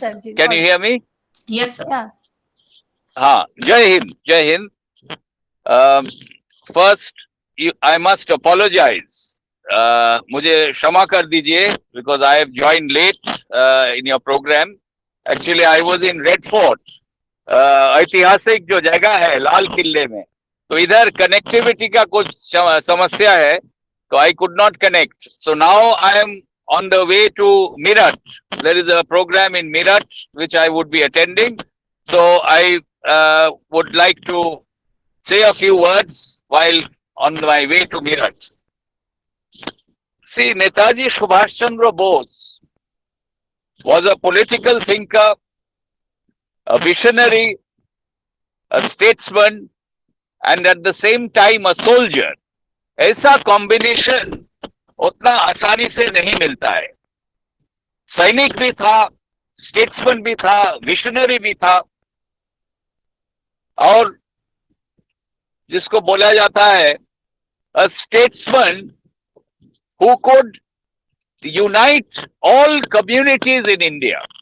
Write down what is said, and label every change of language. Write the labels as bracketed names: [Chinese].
[English] sir. Ji, Can you hear me? Yes, sir. Yeah. [Hindi] हाँ, जय Hind. [English] First, I must apologize. [Hindi] मुझे क्षमा कर दीजिए [English] because I have joined late in your program. Actually, I was in Red Fort, [Hindi] ऐतिहासिक जो जगह है लाल किले में, तो इधर कनेक्टिविटी का कुछ समस्या है, तो [English] I could not connect. So now I am on the way to Meerut. There is a program in Meerut which I would be attending. So I would like to say a few words while on my way to Meerut. See, Netaji Subhash Chandra Bose was a political thinker, a visionary, a statesman, and at the same time a soldier. [Hindi] ऐसा combination उतना आसानी से नहीं मिलता है. सैनिक भी था, स्टेट्समैन भी था, विशनरी भी था, और जिसको बोला जाता है [English] a statesman who could unite all communities in India.